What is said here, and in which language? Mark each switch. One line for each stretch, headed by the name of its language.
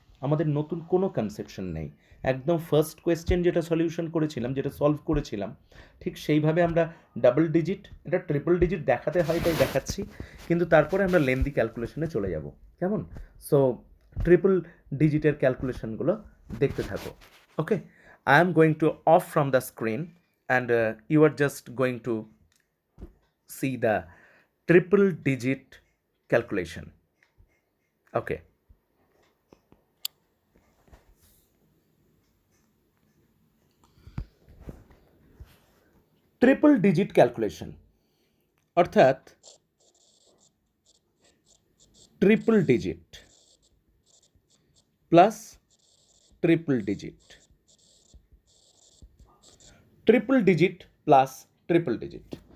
Bangla: আমাদের নতুন কোনো কনসেপশন নেই। একদম ফার্স্ট কোয়েশ্চেন যেটা সলিউশন করেছিলাম, যেটা সলভ করেছিলাম, ঠিক সেইভাবে আমরা ডাবল ডিজিট, এটা ট্রিপল ডিজিট দেখাতে হয় তাই দেখাচ্ছি, কিন্তু তারপরে আমরা লেন্দি ক্যালকুলেশনে চলে যাব, কেমন? সো ট্রিপল ডিজিটের ক্যালকুলেশনগুলো দেখতে থাকো।
English: Okay, I am going to off from the screen and you are just going to see the triple digit calculation. Okay, triple digit calculation অর্থাৎ triple digit plus triple digit, triple digit plus triple digit.